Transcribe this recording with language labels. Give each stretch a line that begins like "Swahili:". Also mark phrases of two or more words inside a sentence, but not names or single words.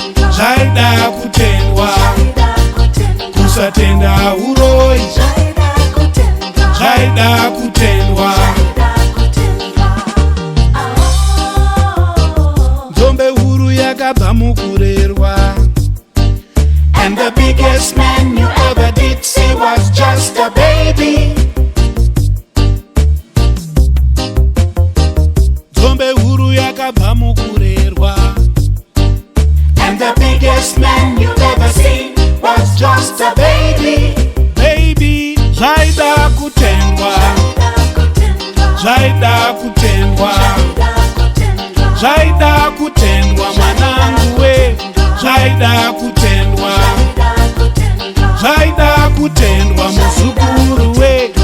Shona: Zvaida kutendwa. Zvaida Kutendwa. Zvaida kutendwa. Kusatenda uroi. Zvaida kutendwa. Zvaida kutendwa. Zvaida kutendwa. Oh. Nzombe huru yakabva mukurerwa.
English: And the biggest man you ever did see was just a baby.
Shona: Nzombe huru yakabva mukurerwa.
English: And the biggest man you've ever seen was just a baby. Baby,
Shona: zvaida kutendwa. Zvaida kutendwa. Zvaida kutendwa, mwanangu we. Zvaida kutendwa. Zvaida kutendwa, muzukuru we.